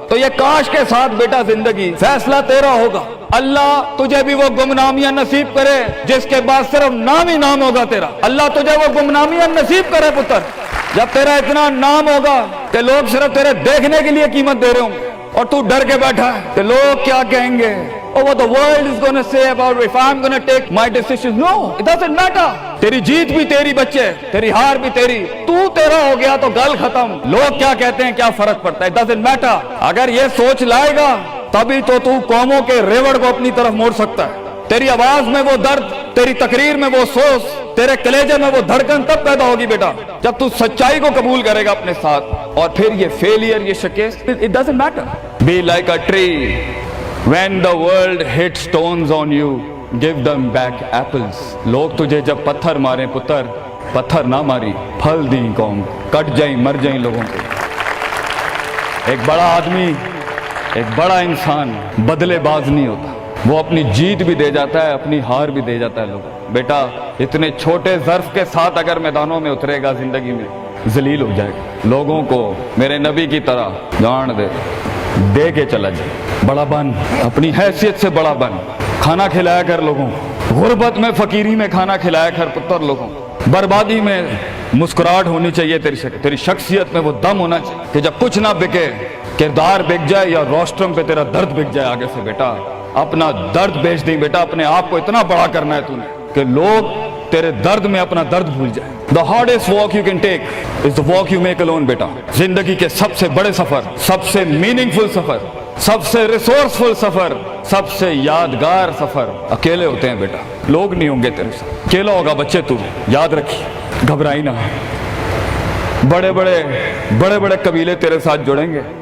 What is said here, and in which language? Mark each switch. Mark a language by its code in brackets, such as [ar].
[ur] تو یہ کاش کے ساتھ بیٹا زندگی، فیصلہ تیرا ہوگا. اللہ تجھے بھی وہ گمنامیاں نصیب کرے جس کے بعد صرف نام ہی نام ہوگا تیرا. اللہ تجھے وہ گمنامیاں نصیب کرے پتر جب تیرا اتنا نام ہوگا کہ لوگ صرف تیرے دیکھنے کے لیے قیمت دے رہے ہوں گے اور تو ڈر کے بیٹھا ہے کہ لوگ کیا کہیں گے. [en] Oh, what the world is going to say about if I'm going to take my decisions. No, it doesn't matter. [ur] تیری جیت بھی تیری بچے، تیری ہار بھی تیری. تو تیرا ہو گیا تو گل ختم. لوگ کیا کہتے ہیں کیا فرق پڑتا ہے. [en] It doesn't matter. [ur] اگر یہ سوچ لائے گا تبھی تو قوموں کے ریوڑ کو اپنی طرف موڑ سکتا ہے. تیری آواز میں وہ درد، تیری تقریر میں وہ سوز، تیرے کلیجے میں وہ دھڑکن تب پیدا ہوگی بیٹا جب تو سچائی کو قبول کرے گا اپنے ساتھ. اور پھر یہ فیلئر، یہ شکست، [en] it doesn't matter. Be like a tree. When the world hits stones on you, give them back apples. [ur] لوگ تجھے جب پتھر ماریں پتر، پتھر نہ ماری، پھل دیں قوم، کٹ جائیں مر جائیں لوگوں کے. ایک بڑا آدمی، ایک بڑا انسان بدلے باز نہیں ہوتا. وہ اپنی جیت بھی دے جاتا ہے، اپنی ہار بھی دے جاتا ہے. لوگ بیٹا اتنے چھوٹے ظرف کے ساتھ اگر میدانوں میں اترے گا زندگی میں ذلیل ہو جائے گا. لوگوں کو میرے نبی کی طرح جان دے کے چلا جائے. بڑا بن، اپنی حیثیت سے بڑا بن. کھانا کھلایا کر لوگوں کو، غربت میں فقیری میں کھانا کھلایا کر پتر لوگوں کو. بربادی میں مسکراہٹ ہونی چاہیے تیری شخصیت میں وہ دم ہونا چاہیے کہ جب کچھ نہ بکے، کردار بک جائے یا روسٹرم پہ تیرا درد بک جائے آگے سے. بیٹا اپنا درد بیچ دیں بیٹا. اپنے آپ کو اتنا بڑا کرنا ہے تو نے کہ لوگ تیرے درد میں اپنا درد بھول جائے. [en] The hardest walk you can take is the walk you make alone بیٹا. [ur] زندگی کے سب سے بڑے سفر، سب سے میننگ فل سفر، سب سے ریسورسفل سفر، سب سے یادگار سفر اکیلے ہوتے ہیں بیٹا. لوگ نہیں ہوں گے تیرے ساتھ، اکیلا ہوگا بچے. تو یاد رکھیے، گھبرائی نہ. بڑے بڑے قبیلے تیرے ساتھ جڑیں گے